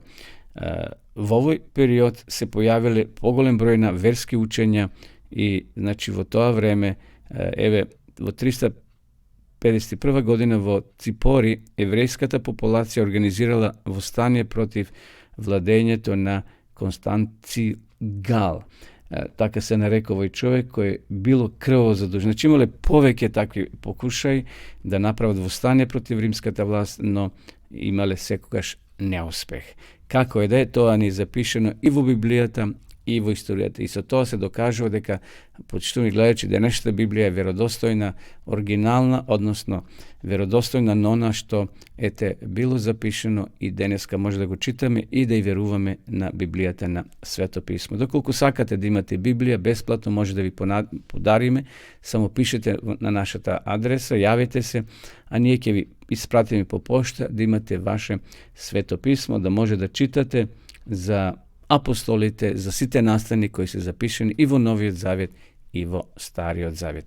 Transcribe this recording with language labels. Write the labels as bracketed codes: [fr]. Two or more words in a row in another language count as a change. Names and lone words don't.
[mk] Во овој период се појавиле поголем број на верски учења и значи во тоа време, еве во 351 година во Ципори еврејската популација организирала востание против владењето на Констанци Гал. Така се нарека овој човек кој било крваво задушен. Значи имале повеќе такви покушаи да направат востание против римската власт, но имале секогаш неуспех. Како е да е, тоа ни е запишено и во Библијата, и во историјате. И са то се докаже дека почитувани гледачи денешната Библија е веродостојна, оригинална, односно веродостојна на она што било запишено и денеска може да го читаме и да и веруваме на Библијата на Свето писмо. Доколку сакате да имате Библија, бесплатно може да ви подариме, само пишете на нашата адреса, јавете се, а ние ќе ви испратиме по пошта да имате ваше Свето писмо, да може да читате за апостолите, за сите настани кои се запишени и во Новиот Завет и во Стариот Завет.